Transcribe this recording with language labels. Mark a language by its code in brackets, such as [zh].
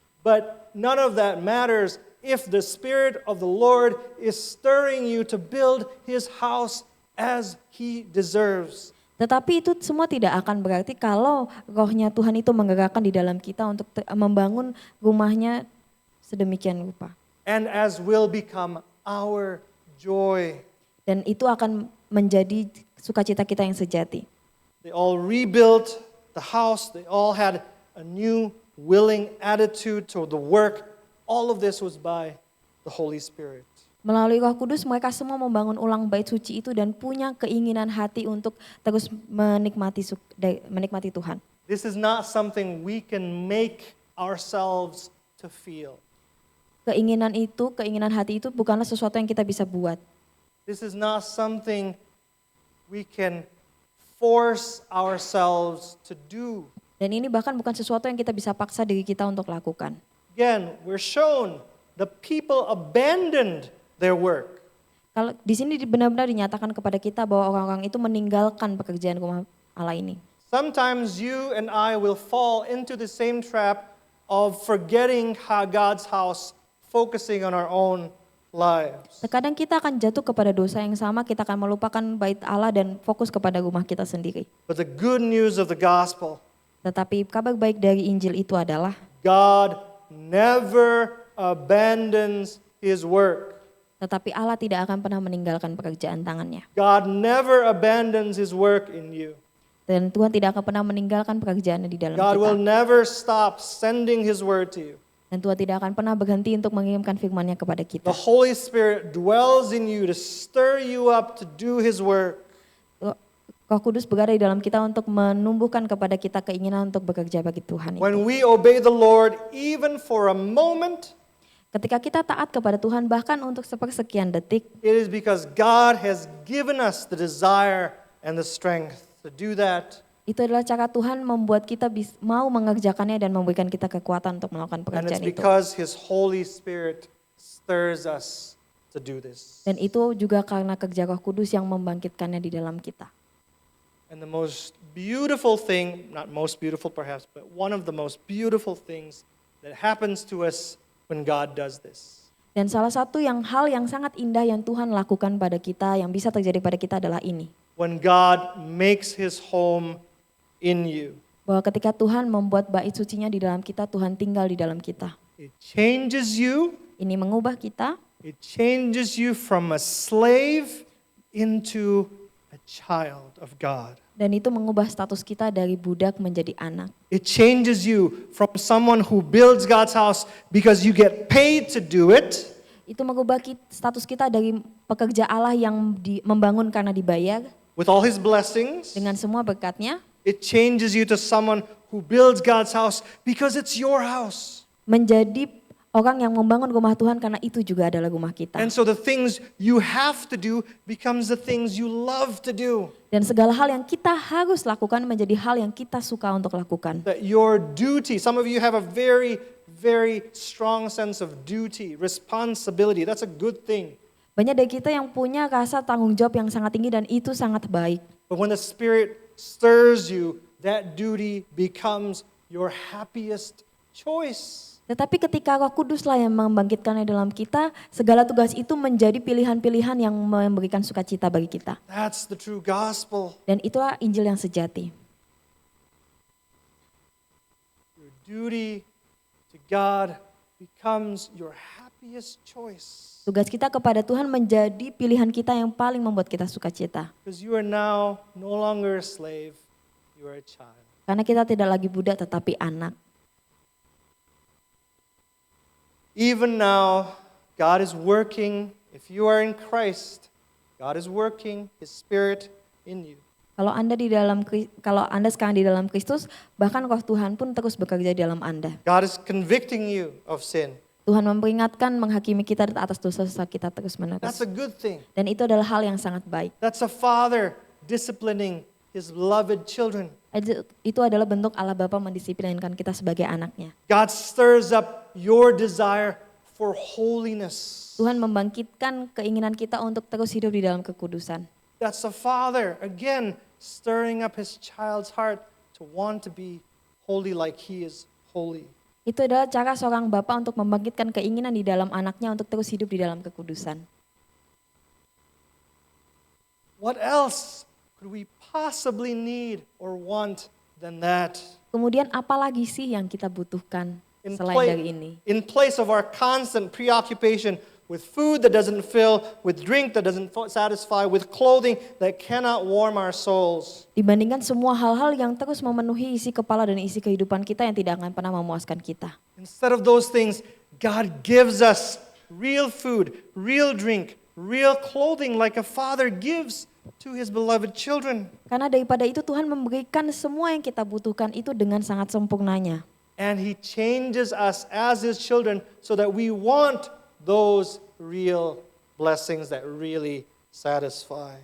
[en] But none of that matters if the Spirit of the Lord is stirring you to build His house as He deserves. [id] Tetapi itu semua tidak akan berarti kalau rohnya Tuhan itu menggerakkan di dalam kita untuk membangun rumahnya sedemikian rupa. [en] And as will become our joy. [id] Dan itu akan menjadi sukacita kita yang sejati. [en] They all rebuilt the house. They all had a new willing attitude toward the work. All of this was by the Holy Spirit. [id] Melalui Roh Kudus mereka semua membangun ulang bait suci itu dan punya keinginan hati untuk terus menikmati Tuhan. [en] This is not something we can make ourselves to feel. [id] Keinginan hati itu bukanlah sesuatu yang kita bisa buat. [en] This is not something we can force ourselves to do. [id] Dan ini bahkan bukan sesuatu yang kita bisa paksa diri kita untuk lakukan. [en] Again, we're shown the people abandoned their work. [id] Kalau di sini benar-benar dinyatakan kepada kita bahwa orang-orang itu meninggalkan pekerjaan rumah Allah ini. [en] Sometimes you and I will fall into the same trap of forgetting how God's house, focusing on our own lives. [id] Terkadang kita akan jatuh kepada dosa yang sama, kita akan melupakan bait Allah dan fokus kepada rumah kita sendiri. [en] But the good news of the gospel, [id] Tetapi kabar baik dari Injil itu adalah [en] God never abandons His work. [id] tetapi Allah tidak akan pernah meninggalkan pekerjaan tangannya. [en] God never abandons His work in you. [id] Dan Tuhan tidak akan pernah meninggalkan pekerjaannya di dalam [en] God will [id] kita. [en] never stop sending His word to you. [id] Dan Tuhan tidak akan pernah berhenti untuk mengirimkan firman-Nya kepada kita. [en] The Holy Spirit dwells in you to stir you up to do His work. [id] Roh Kudus berada di dalam kita untuk menumbuhkan kepada kita keinginan untuk bekerja bagi Tuhan itu. [en] When we obey the Lord, even for a moment, [id] Ketika kita taat kepada Tuhan bahkan untuk sepersekian detik, [en] it is because God has given us the desire and the strength to do that. [id] itu adalah cara Tuhan membuat kita mau mengerjakannya dan memberikan kita kekuatan untuk melakukan [en] And it's [id] pekerjaan itu. [en] because His Holy Spirit stirs us to do this. [id] Dan itu juga karena kerja Roh Kudus yang membangkitkannya di dalam kita. [en] And the most beautiful thing, not most beautiful perhaps, but one of the most beautiful things that happens to us when God does this. [id] Dan salah satu hal yang sangat indah yang Tuhan lakukan pada kita, yang bisa terjadi pada kita adalah ini. [en] When God makes His home in you. [id] Bahwa ketika Tuhan membuat bait sucinya di dalam kita, Tuhan tinggal di dalam kita. [en] It changes you. [id] Ini mengubah kita. [en] It changes you from a slave into a child of God. [id] Dan itu mengubah status kita dari budak menjadi anak. [en] It changes you from someone who builds God's house because you get paid to do it. [id] Itu mengubah status kita dari pekerja Allah yang membangun karena dibayar. [en] With all His blessings. [id] Dengan semua berkatnya. [en] It changes you to someone who builds God's house because it's your house. [id] Menjadi orang yang membangun rumah Tuhan karena itu juga adalah rumah kita. [en] And so the things you have to do becomes the things you love to do. [id] Dan segala hal yang kita harus lakukan menjadi hal yang kita suka untuk lakukan. [en] That your duty, some of you have a very, very strong sense of duty, responsibility. That's a good thing. [id] Banyak dari kita yang punya rasa tanggung jawab yang sangat tinggi dan itu sangat baik. [en] But when the Spirit stirs you, that duty becomes your happiest choice. [id] Tetapi ketika Roh Kuduslah yang membangkitkannya dalam kita, segala tugas itu menjadi pilihan-pilihan yang memberikan sukacita bagi kita. [en] That's the true gospel. [id] Dan itulah Injil yang sejati. [en] Your duty to God becomes your happiest choice. [id] Tugas kita kepada Tuhan menjadi pilihan kita yang paling membuat kita sukacita. [en] Because you are now no longer a slave, you are a child. [id] Karena kita tidak lagi budak tetapi anak. [en] Even now, God is working. If you are in Christ, God is working His Spirit in you. [id] Kalau Anda sekarang di dalam Kristus, bahkan Roh Tuhan pun terus bekerja di dalam Anda. [en] God is convicting you of sin. [id] Tuhan memperingatkan, menghakimi kita atas dosa-dosa kita terus-menerus. [en] That's a good thing. [id] Dan itu adalah hal yang sangat baik. [en] That's a father disciplining his beloved children. [id] Itu adalah bentuk Allah Bapa mendisiplinkan kita sebagai anaknya. [en] God stirs up your desire for holiness. [id] Tuhan membangkitkan keinginan kita untuk terus hidup di dalam kekudusan. [en] That's a father, again, stirring up his child's heart to want to be holy like he is holy. [id] Itu adalah cara seorang bapa untuk membangkitkan keinginan di dalam anaknya untuk terus hidup di dalam kekudusan. [en] What else could we possibly need or want than that? [id] Kemudian apa lagi sih yang kita butuhkan selain dari ini? [en] In place of our constant preoccupation with food that doesn't fill, with drink that doesn't satisfy, with clothing that cannot warm our souls. [id] Dibandingkan semua hal-hal yang terus memenuhi isi kepala dan isi kehidupan kita yang tidak akan pernah memuaskan kita. [en] Instead of those things, God gives us real food, real drink, real clothing like a father gives to his beloved children. [id] Karena daripada itu Tuhan memberikan semua yang kita butuhkan itu dengan sangat sempurnanya. [en] And he changes us as his children so that we want those real blessings that really satisfy.